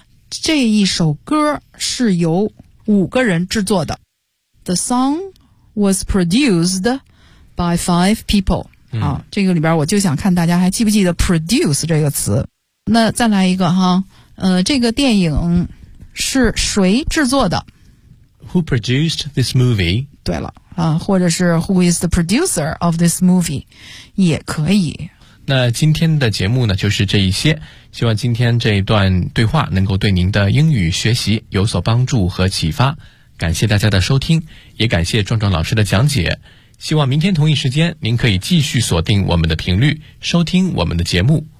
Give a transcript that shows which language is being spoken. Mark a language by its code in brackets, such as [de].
[zh] 这一首歌是由5个人制作的。 [en] The song was produced by 5 people. [zh] 好，这个里边我就想看大家还记不记得 produce 这个词。那再来一个哈，这个电影是谁制作的？ [en] Who produced this movie? [zh] 对了，或者是 [en] Who is the producer of this movie? [zh] 也可以。那今天的节目呢，就是这一些。希望今天这一段对话能够对您的英语学习有所帮助和启发。感谢大家的收听，也感谢壮壮老师的讲解。希望明天同一时间，您可以继续锁定我们的频率，收听我们的节目。